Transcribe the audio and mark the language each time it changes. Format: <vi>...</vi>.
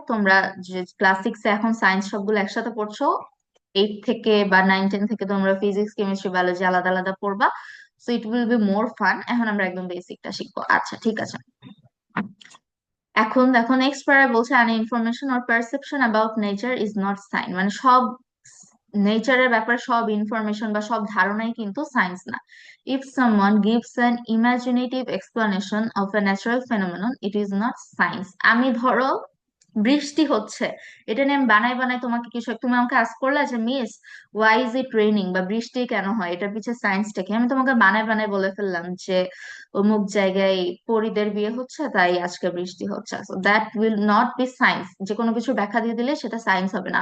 <bn>তোমরা যে ক্লাস 6-এ এখন সায়েন্স সবগুলো একসাথে পড়ছো, 8 থেকে বা 9-10 থেকে তোমরা ফিজিক্স কেমিস্ট্রি বায়োলজি আলাদা আলাদা পড়বা।</bn> <en>So it will be more fun.</en> <bn>এখন আমরা একদম বেসিকটা শিখবো। আচ্ছা, ঠিক আছে।</bn> <en>এখন দেখো next para বলছে an information or perception about nature is not science,</en> <bn>মানে সব নেচারের ব্যাপারে সব ইনফরমেশন বা সব ধারণাই কিন্তু সায়েন্স না।</bn> <en>if someone gives an imaginative explanation of a natural phenomenon it is not science।</en> <bn>আমি ধরো বৃষ্টি হচ্ছে, এটা নিয়ে আমি বানাই বানাই তোমাকে কিছু তুমি আমাকে আস্ক করলে যে</bn> <en>miss why is it raining,</en> <bn>বা বৃষ্টি কেন হয়, এটার পিছে সায়েন্সটা কি, আমি তোমাকে বানাই বানাই বলে ফেললাম যে অমুক জায়গায় পরীদের বিয়ে হচ্ছে তাই আজকে বৃষ্টি হচ্ছে।</bn> <en>So that will not be science.</en> <bn>যে কোনো কিছু ব্যাখ্যা দিয়ে দিলে সেটা সায়েন্স হবে না।</bn>